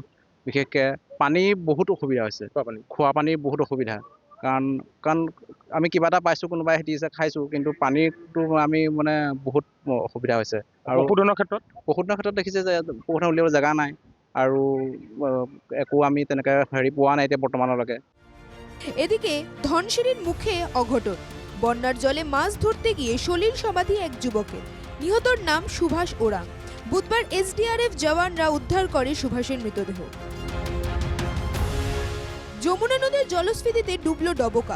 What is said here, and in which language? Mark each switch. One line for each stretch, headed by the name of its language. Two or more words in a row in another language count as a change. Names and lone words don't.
Assamese: বিশেষকৈ পানীৰ বহুত অসুবিধা হৈছে, খোৱা পানীৰ বহুত অসুবিধা। কাৰণ আমি কিবা এটা পাইছোঁ, কোনোবাই দিছে খাইছোঁ, কিন্তু পানীৰটো আমি মানে বহুত অসুবিধা হৈছে। আৰু পশুধনৰ ক্ষেত্ৰত দেখিছে যে পশুধন উলিয়াবলৈ জেগা নাই আৰু একো আমি তেনেকৈ পোৱা নাই এতিয়া বৰ্তমানলৈকে।
Bangla: এদিকে ধনশিরির মুখে অঘটন। বন্যার জলে মাছ ধরতে গিয়ে সলিল সমাধি এক যুবকের। নিহতর নাম সুভাষ ওরাং। বুধবার এসডিআরএফ জওয়ানরা উদ্ধার করে সুভাষের মৃতদেহ। যমুনা নদীর জলস্ফীতিতে ডুবল ডবকা।